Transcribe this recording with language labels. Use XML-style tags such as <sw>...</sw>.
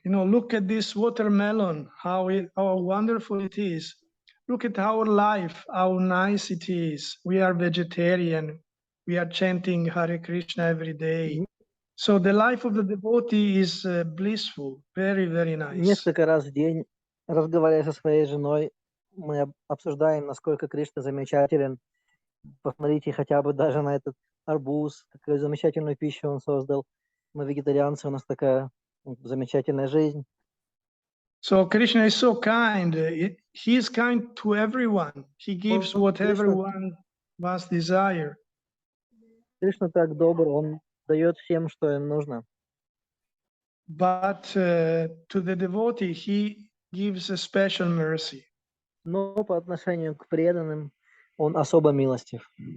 <en>You know, look at this watermelon, how wonderful it is. Look at our life, how nice it is. We are vegetarian. We are chanting Hare Krishna every day. So the life of the devotee is blissful, very, very nice."</en> <ru>Несколько раз в день, разговаривая со своей женой, мы обсуждаем, насколько Кришна замечателен. Посмотрите хотя бы даже на этот арбуз, какую замечательную пищу он создал. Мы вегетарианцы, у нас такая замечательная жизнь.</ru> <en>So Krishna is so kind. He is kind to everyone. He gives what everyone must desire.</en> <ru>Кришна так добр, он дает всем, что им нужно.</ru> <en>But to the devotee, he gives a special mercy.</en> <ru>Но по отношению к преданным он особо милостив.</ru>